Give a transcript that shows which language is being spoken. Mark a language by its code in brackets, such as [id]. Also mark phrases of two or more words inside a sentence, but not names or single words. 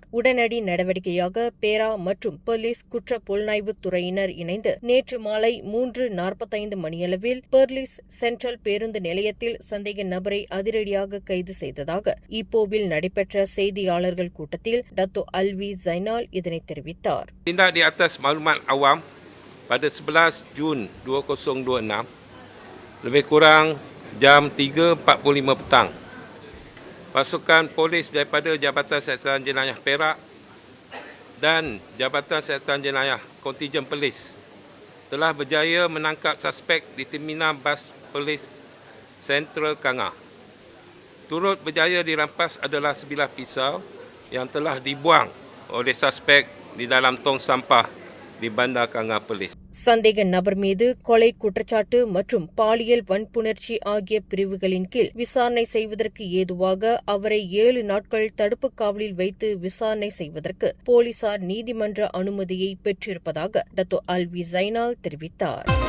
[ta] உடனடி நடவடிக்கையாக பேரா மற்றும் போலீஸ் குற்ற புலனாய்வு துறையினர் இணைந்து நேற்று மாலை 3:45 மணியளவில் பெர்லிஸ் சென்ட்ரல் பேருந்து நிலையத்தில் சந்தேக நபரை அதிரடியாக கைது செய்ததாக இப்போவில் நடைபெற்ற செய்தியாளர்கள் கூட்டத்தில் டத்தோ அல்வி ஜைனால் இதனை தெரிவித்தார். [ms] Tindak di atas maklumat awam pada 11 Jun 2026 lebih kurang jam 3.45 petang, pasukan polis daripada Jabatan Siasatan Jenayah Perak dan Jabatan Siasatan Jenayah Kontijen Polis telah berjaya menangkap suspek di terminal bas polis Sentral Kangah. Turut berjaya dirampas adalah sebilah pisau yang telah dibuang oleh suspek di dalam tong sampah di Bandar Kangah Polis. [ta] சந்தேக நபர் மீது கொலை குற்றச்சாட்டு மற்றும் பாலியல் வன்புணர்ச்சி ஆகிய பிரிவுகளின் கீழ் விசாரணை செய்வதற்கு ஏதுவாக அவரை 7 நாட்கள் தடுப்பு காவலில் வைத்து விசாரணை செய்வதற்கு போலீசார் நீதிமன்ற அனுமதியை பெற்றிருப்பதாக டத்தோ அல்வி ஜைனால் தெரிவித்தார்.